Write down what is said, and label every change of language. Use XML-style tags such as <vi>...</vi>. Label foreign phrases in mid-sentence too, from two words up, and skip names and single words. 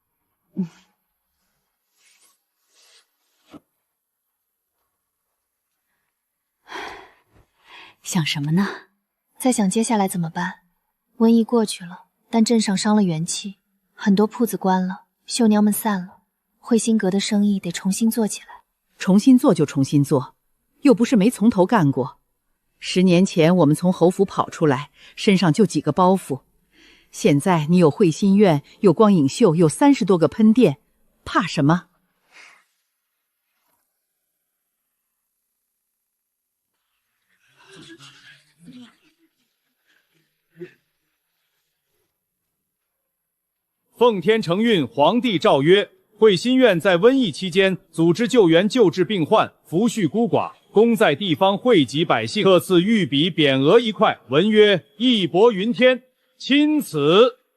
<zh>想什麼呢？在想接下來怎麼辦。瘟疫過去了，但鎮上傷了元氣，很多鋪子關了，繡娘們散了，慧心閣的生意得重新做起來。重新做就重新做，又不是沒從頭幹過。10年前我們從侯府跑出來，身上就幾個包袱，現在你有慧心院，有光影秀，有30多個噴店，怕什麼？奉天承運皇帝詔曰：慧心院在瘟疫期間組織救援救治病患，扶恤孤寡，功在地方惠及百姓，特賜御筆匾額1塊，文曰“義薄雲天”，欽此。</zh>